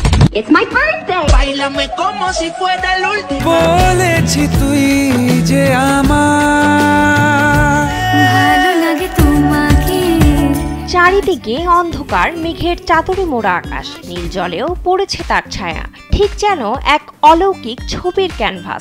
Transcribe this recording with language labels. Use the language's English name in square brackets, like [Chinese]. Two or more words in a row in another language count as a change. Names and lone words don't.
[English] It's my birthday. [Spanish] Báilame como si fuera el último. [Bangla] বলেছি তুই যে আমার ভালো লাগে তোমাকে। চারিদিকে অন্ধকার, মেঘের চাদরে মোড়া আকাশ, নীল জলেও পড়েছে তার ছায়া, ঠিক যেন এক অলৌকিক ছবির ক্যানভাস।